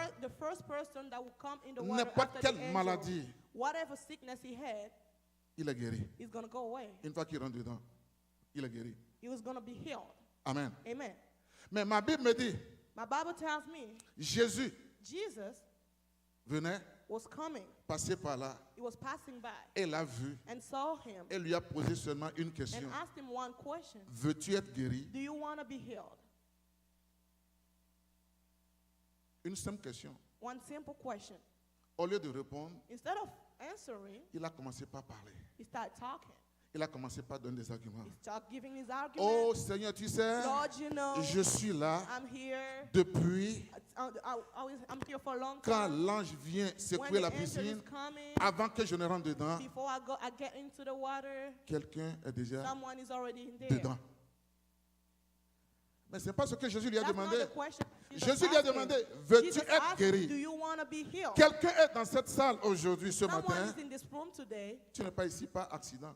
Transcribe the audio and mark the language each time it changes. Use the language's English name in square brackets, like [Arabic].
[English] The first person that will come in the water [French] n'importe [English] after the [French] quelle [English] angel, [French] maladie, [English] whatever sickness he had, [French] il est guéri. [English] is going to go away. [French] Une fois qu'il rentre dedans, il est guéri. [English] He was going to be healed. [French] Amen. [English] Amen. [French] Mais ma Bible me dit, [English] My Bible tells me [French] Jésus [English] Jesus [French] venait, [English] was coming. [French] passer par là, [English] He was passing by [French] et l'a vu, [English] and saw him [French] et lui a posé seulement une [English] and [French] question. [English] asked him one question. [French] Veux-tu être guéri? [English] Do you want to be healed? [French] Une simple question. [English] One simple question. [French] Au lieu de répondre, [English] Instead of answering, [French] il a commencé par parler. [English] he started talking. [French] Il a commencé par donner des arguments. [English] He started giving his argument. [French] Oh Seigneur, tu sais, [English] Lord, you know, [French] je suis là [English] I'm here. [French] depuis [English] I'm here for a long [French] quand [English] time. [French] l'ange vient [English] When [French] secouer [English] the [French] la [English] angel is [French] piscine, [English] coming, [French] avant que je ne rentre dedans, [English] before I get into the water, [French] quelqu'un est déjà [English] someone is already in there. [French] dedans. Mais ce n'est pas ce que Jésus lui a [English] That's not [French] demandé. [English] the question. Jesus [French] Jésus lui a [English] asked him. [French] demandé, veux-tu [English] Jesus [French] être [English] asked him, do [French] guéri? [English] you want to be healed? [French] Quelqu'un est dans cette salle aujourd'hui, ce [English] Someone [French] matin. [English] is in this room today. [French] Tu n'es pas ici par accident.